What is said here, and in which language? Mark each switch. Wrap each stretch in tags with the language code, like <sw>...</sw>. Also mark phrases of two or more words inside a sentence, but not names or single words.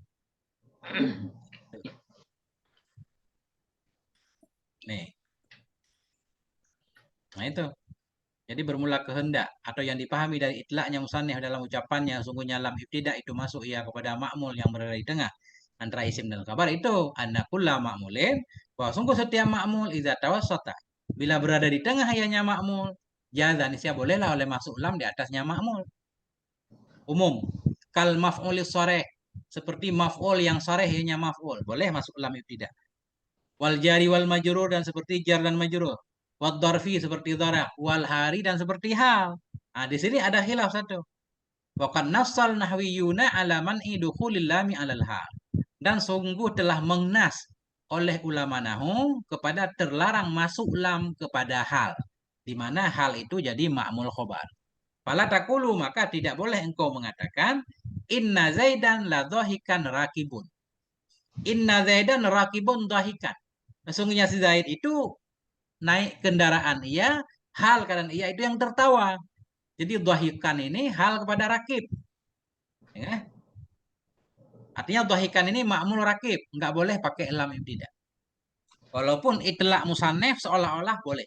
<id>Nih. Nah itu. Jadi bermula kehendak atau yang dipahami dari itlaknya musannif dalam ucapannya sungguhnya</id> <ar>لام ابتداء</ar> <id>itu masuk ia kepada ma'mul yang berada di tengah antara isim dan kabar itu</id> <ar>أن كل معمول</ar> <id>bahwa sungguh setiap ma'mul</id> <ar>إذا توسط</ar> <id>bila berada di tengah ianya ma'mul jaza nisya bolehlah oleh masuk lam di atasnya ma'mul umum</id> <ar>كالمفعول الصريح</ar> <id>seperti maf'ul yang sharih ianya maf'ul boleh masuk</id> <ar>لام ابتداء والجار والمجرور</ar> <id>dan seperti jar dan majrur</id> <ar>والظرف</ar> <id>seperti dharaf</id> <ar>والحال</ar> <id>dan seperti hal. Nah, di sini ada khilaf satu.</id> <ar>وقد نص النحويون على منع دخول اللام على الحال.</ar> <id>Dan sungguh telah mengnas oleh ulama nahu kepada terlarang masuk lam kepada hal. Di mana hal itu jadi ma'mul khobar.</id> <ar>فلا تقول</ar> <id>maka tidak boleh engkau mengatakan</id> <ar>إن زيدا لضاحكا راكب. إن زيدا راكب ضاحكا.</ar> <id>Sesungguhnya si Zaid itu naik kendaraan ia, hal keadaan ia itu yang tertawa. Jadi dhahikan ini hal kepada rakib. Ya. Artinya dhahikan ini ma'mul rakib, nggak boleh pakai</id> <ar>لام ابتداء.</ar> <id>Walaupun</id> <ar>إطلاق مصنف</ar> <id>seolah-olah boleh.</id>